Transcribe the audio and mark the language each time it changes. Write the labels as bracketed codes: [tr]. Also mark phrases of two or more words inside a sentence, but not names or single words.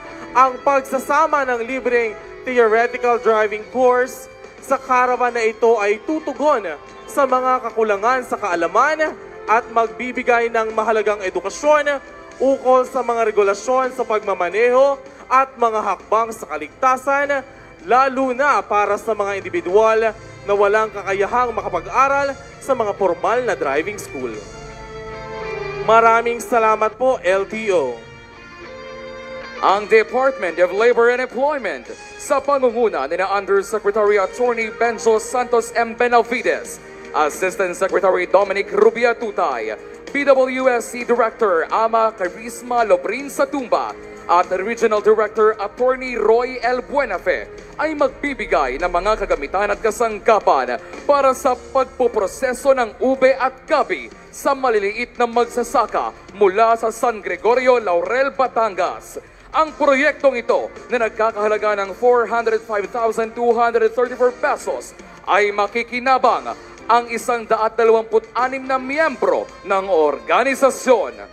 [tl] Ang pagsasama ng libreng [en] theoretical driving course [tl] sa caravan na ito ay tutugon sa mga kakulangan sa kaalaman at magbibigay ng mahalagang edukasyon ukol sa mga regulasyon sa pagmamaneho at mga hakbang sa kaligtasan, lalo na para sa mga individual na walang kakayahang makapag-aral sa mga formal na [en] driving school. [tl] Maraming salamat po, LTO. Ang Department of Labor and Employment sa pangunguna ni Undersecretary Attorney Benjo Santos M. Benavides, Assistant Secretary Dominic Rubia Tutay, PWSC Director Ama Carisma Lobrin Satumba at Regional Director Attorney Roy L. Buenafe ay magbibigay ng mga kagamitan at kasangkapan para sa pagpoproseso ng ube at gabi sa maliliit na magsasaka mula sa San Gregorio, Laurel, Batangas. Ang proyektong ito na nagkakahalaga ng 405,234 pesos ay makikinabang ang 126 na miyembro ng organisasyon.